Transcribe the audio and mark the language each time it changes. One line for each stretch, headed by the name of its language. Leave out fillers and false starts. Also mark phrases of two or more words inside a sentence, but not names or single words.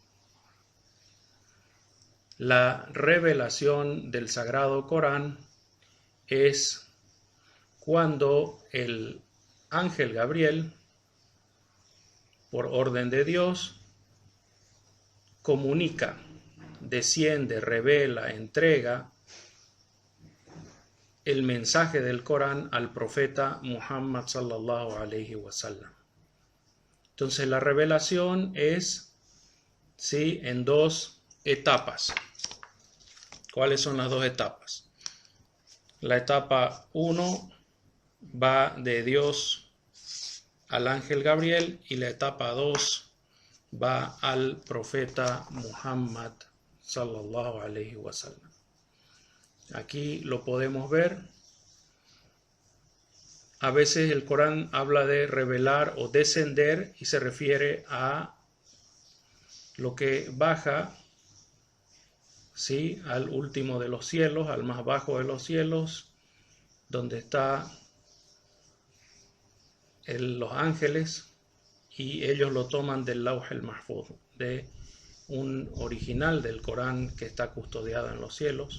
Spanish: La revelación del Sagrado Corán es cuando el ángel Gabriel, por orden de Dios, comunica, desciende, revela, entrega el mensaje del Corán al profeta Muhammad
Arabic: صلى الله عليه وسلم.
Spanish: Entonces la revelación es, ¿sí?, en dos etapas. ¿Cuáles son las dos etapas? La etapa 1 va de Dios al ángel Gabriel y la etapa 2 va al profeta Muhammad
Arabic: صلى الله عليه وسلم.
Spanish: Aquí lo podemos ver. A veces el Corán habla de revelar o descender y se refiere a lo que baja, ¿sí?, al último de los cielos, al más bajo de los cielos, donde están los ángeles, y ellos lo toman del Lawh al-Mahfuz, de un original del Corán que está custodiado en los cielos.